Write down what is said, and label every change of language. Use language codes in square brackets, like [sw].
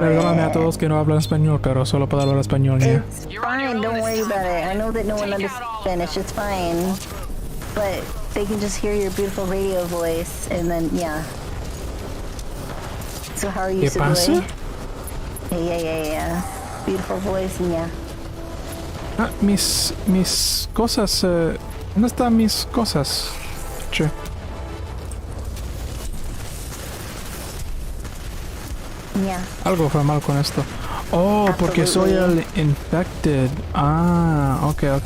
[es] Perdóname a todos que no hablan español, pero solo puedo hablar español, Nia. [en] It's fine, don't worry about it. I know that no one understands Spanish, it's fine. But they can just hear your beautiful radio voice, and then, yeah. So how are you, [es] ¿Qué pasa? [en] Yeah. Beautiful voice, and yeah. [es] Ah, mis cosas, ¿dónde están mis cosas? Che. [en] Yeah. [es] Algo fue mal con esto. Oh, porque soy el infected. Ah, ok.